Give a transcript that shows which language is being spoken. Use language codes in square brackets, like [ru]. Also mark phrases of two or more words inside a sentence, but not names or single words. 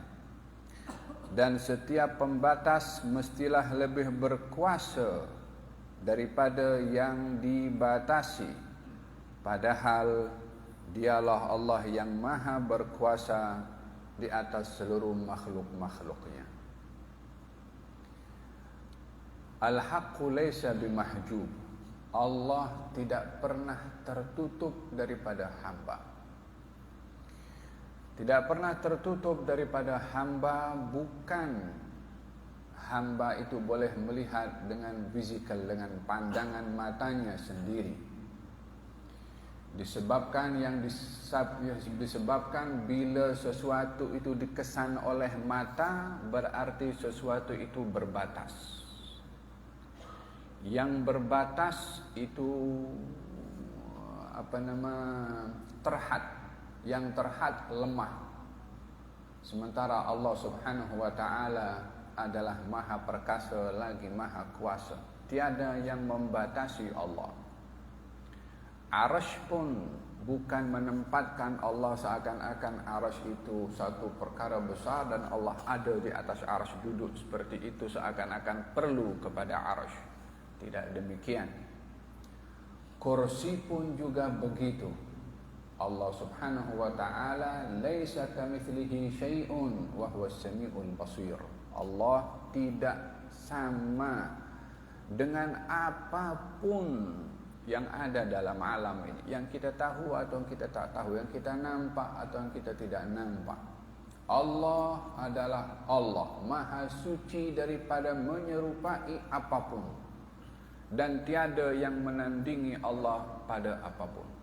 [ms] Dan setiap pembatas mestilah lebih berkuasa daripada yang dibatasi. Padahal dialah Allah yang maha berkuasa di atas seluruh makhluk-makhluknya. [ar] الحق ليس بمحجوب. [ms] Allah tidak pernah tertutup daripada hamba. Tidak pernah tertutup daripada hamba, bukan hamba itu boleh melihat dengan fizikal, dengan pandangan matanya sendiri. Disebabkan bila sesuatu itu dikesan oleh mata, berarti sesuatu itu berbatas. Yang berbatas itu terhad. Yang terhad lemah. Sementara Allah [ar] سبحانه وتعالى [ms] adalah maha perkasa lagi maha kuasa. Tiada yang membatasi Allah. Arasy pun bukan menempatkan Allah seakan-akan arasy itu satu perkara besar dan Allah ada di atas arasy, duduk seperti itu seakan-akan perlu kepada arasy. Tidak demikian. kursi pun juga begitu. [ar] الله سبحانه وتعالى ليس كمثله شيء وهو السميع البصير. [ms] Allah tidak sama dengan apapun yang ada dalam alam ini, yang kita tahu atau yang kita tak tahu, yang kita nampak atau yang kita tidak nampak. Allah adalah Allah, maha suci daripada menyerupai apapun, dan tiada yang menandingi Allah pada apapun.